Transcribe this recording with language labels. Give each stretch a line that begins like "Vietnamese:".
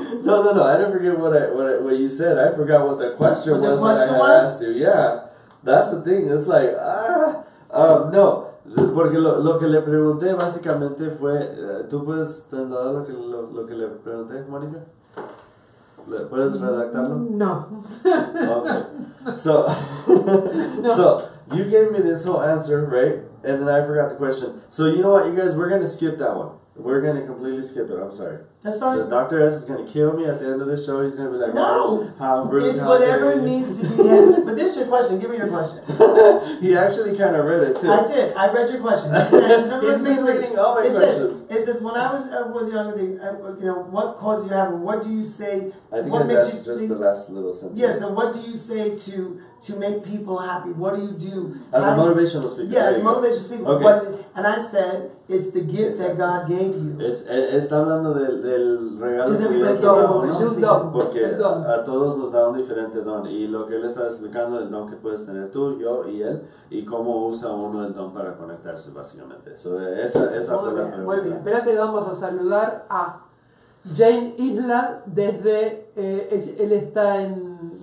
English: No, I didn't forget what you said. I forgot what the question was that I had asked you. Yeah, that's the thing. It's like, no.
Spanish: Porque lo que le pregunté básicamente fue, ¿tú puedes trasladar lo que le pregunté, Mónica? ¿Puedes redactarlo? No.
English: Okay. So you gave me this whole answer, right? And then I forgot the question. So you know what, you guys, we're going to skip that one. We're going to completely skip it. I'm sorry. That's fine. The Dr. S is going to kill me at the end of this show. He's going to be like, no, it's whatever needs to be handled. But this is your question. Give me your question. He actually kind of read it too. I did. I read your question. He's been reading all my questions. It says, when I was younger, you know, what causes you happen? What do you say? I think that's just the last little sentence. Yes, and what do you say to make people happy? What do you do? As a motivational speaker. Yeah, as a motivational speaker. Okay. And I said, it's the gift that God gave you.
Spanish: Está hablando del regalo que Dios da, porque a todos nos da un diferente don, y lo que él estaba explicando, el don que puedes tener tú, yo y él, y cómo usa uno el don para conectarse básicamente. So, esa fue la pregunta. Muy bien, espérate que vamos a saludar a Jane Isla desde, él está en